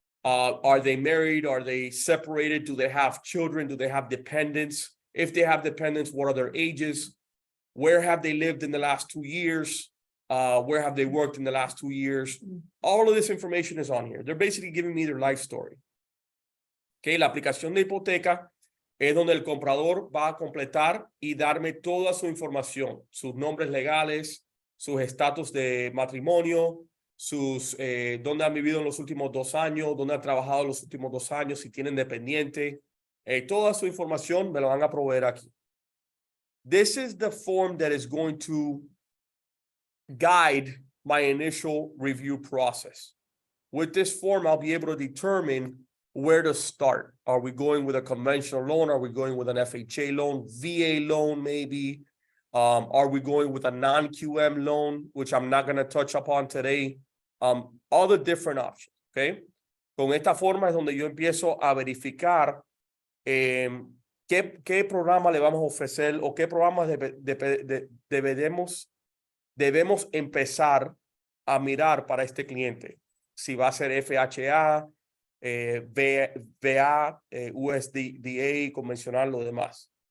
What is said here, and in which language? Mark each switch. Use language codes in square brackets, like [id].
[en] Are they married? Are they separated? Do they have children? Do they have dependents? If they have dependents, what are their ages? Where have they lived in the last 2 years? Where have they worked in the last 2 years? All of this information is on here. They're basically giving me their life story. [es] Okay, la aplicación de hipoteca es donde el comprador va a completar y darme toda su información, sus nombres legales, sus estatus de matrimonio, sus dónde han vivido en los últimos 2 años, dónde han trabajado en los últimos 2 años, si tienen dependiente, toda su información me lo van a proveer aquí. [en] This is the form that is going to guide my initial review process. With this form, I'll be able to determine where to start. Are we going with a conventional loan? Are we going with an FHA loan, VA loan maybe? Are we going with a non-QM loan, which I'm not going to touch upon today? All the different options, okay? [es] Con esta forma es donde yo empiezo a verificar qué programa le vamos a ofrecer o qué programas debemos empezar a mirar para este cliente. Si va a ser FHA, VA, USDA, convencional, lo demás.